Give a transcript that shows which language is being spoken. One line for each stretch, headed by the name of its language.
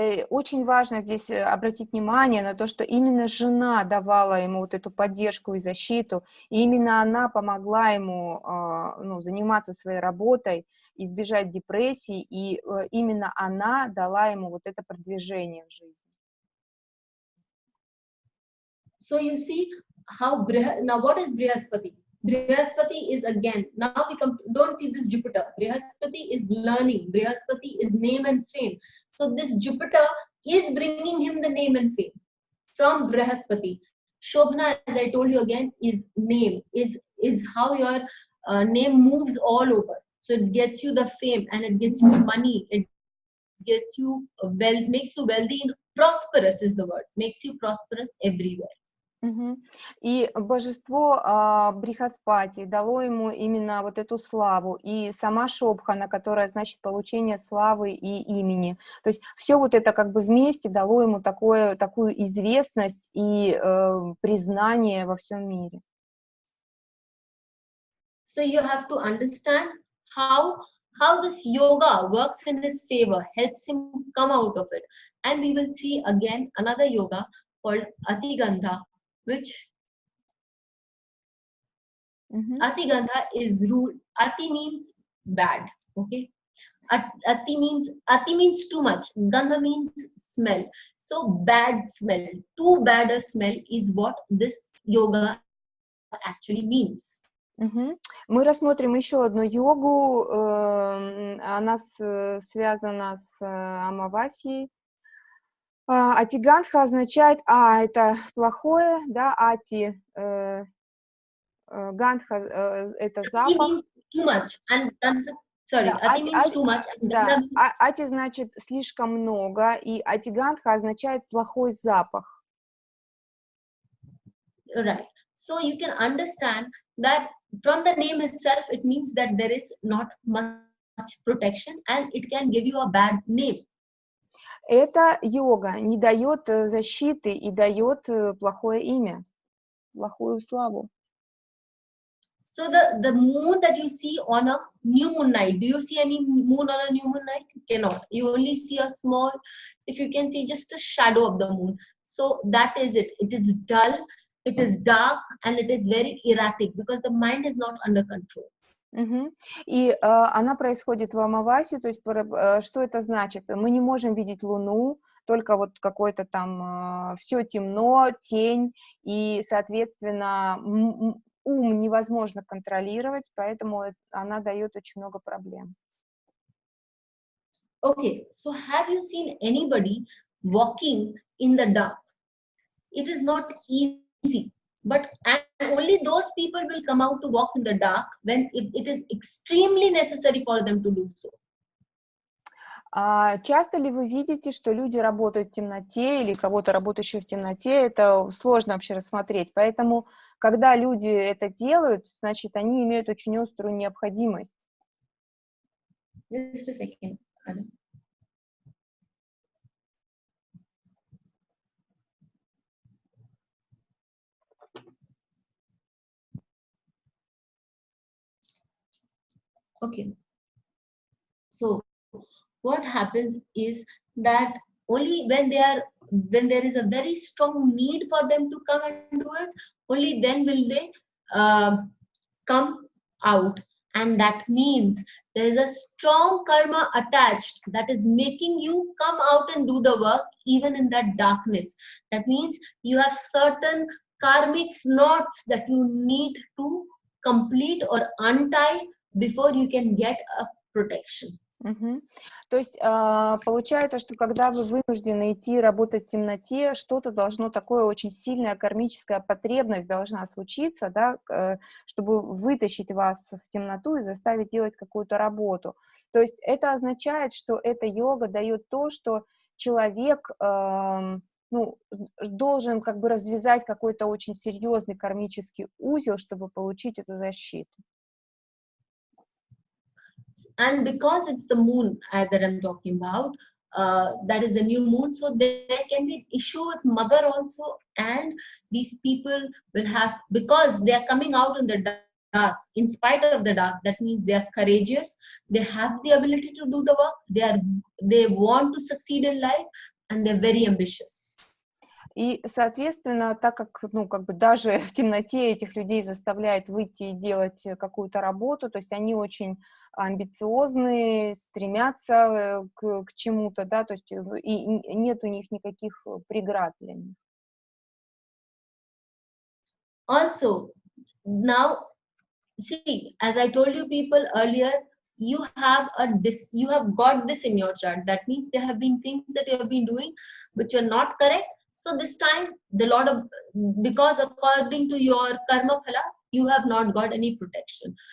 Russian: Очень важно здесь обратить внимание на то, что именно жена давала ему вот эту поддержку и защиту, и именно она помогла ему заниматься своей работой, избежать депрессии, и именно она дала ему вот это продвижение в жизни.
English: So you see how now what is Brihaspati? Brihaspati is, again, now we don't see this Jupiter. Brihaspati is learning. Brihaspati is name and fame. So this Jupiter is bringing him the name and fame from Brihaspati. Shobhana, as I told you again, is name, is how your name moves all over. So it gets you the fame and it gets you money. It gets you makes you wealthy and prosperous is the word. Makes you prosperous everywhere.
Russian: И божество Брихаспати дало ему именно вот эту славу, и сама Шобхана, которая значит получение славы и имени. То есть все вот это как бы вместе дало ему такую известность и признание во всем мире.
English: So you have to understand how this yoga works in his favor, helps him come out of it. And we will see again another yoga called Atigandha, which Atigandha is ruled. Ati means bad, okay? Ati means too much. Gandha means smell. So bad smell, too bad a smell is what this yoga actually means.
Russian: Мы рассмотрим еще одну йогу, она связана с Амавасией. Атигандха означает, это плохое, да, ати, гандха это запах.
English: Too much, and sorry, ati means too much.
Russian: Да, ати значит слишком много, и атигандха означает плохой запах.
English: Right. So you can understand that from the name itself, it means that there is not much protection, and it can give you a bad name.
Russian: Эта йога не дает защиты и дает плохое имя, плохую славу.
English: So the moon that you see on a new moon night, do you see any moon on a new moon night? You cannot. You only see a small, if you can see just a shadow of the moon. So that is it. It is dull, it is dark, and it is very erratic because the mind is not under control.
Russian: И она происходит в Амавасию, то есть что это значит? Мы не можем видеть Луну, только вот какой-то там все темно, тень, и, соответственно, ум невозможно контролировать, поэтому она дает очень много проблем.
English: Okay, so have you seen anybody walking in the dark? It is not easy. But only those people will come out to walk in the dark when it is extremely necessary for them to do so.
Russian: Часто ли вы видите, что люди работают в темноте или кого-то работающего в темноте? Это сложно вообще рассмотреть. Поэтому, когда люди это делают, значит, они имеют очень острую необходимость.
English: Just a second. Okay, so what happens is that only when they are when there is a very strong need for them to come and do it, only then will they come out. And that means there is a strong karma attached that is making you come out and do the work even in that darkness. That means you have certain karmic knots that you need to complete or untie before you can get a protection. Мгм.
Russian: То есть получается, что когда вы вынуждены идти работать в темноте, что-то должно такое очень сильная кармическая потребность должна случиться, да, чтобы вытащить вас в темноту и заставить делать какую-то работу. То есть это означает, что эта йога дает то, что человек ну, должен как бы развязать какой-то очень серьезный кармический узел, чтобы получить эту защиту.
English: And because it's the moon that I'm talking about, that is the new moon, so there can be an issue with mother also, and these people will have, because they are coming out in the dark, in spite of the dark, that means they are courageous, they have the ability to do the work, they want to succeed in life, and they're very ambitious.
Russian: И, соответственно, так как, ну, как бы даже в темноте этих людей заставляет выйти и делать какую-то работу, то есть они очень амбициозные, стремятся к чему-то, да, то есть и нет у них никаких преград для них.
English: Also, now, see, as I told you people earlier, you have got this in your chart. That means there have been things that you have been doing which were not correct. So this time, because according to your karma phala, you have not got any protection.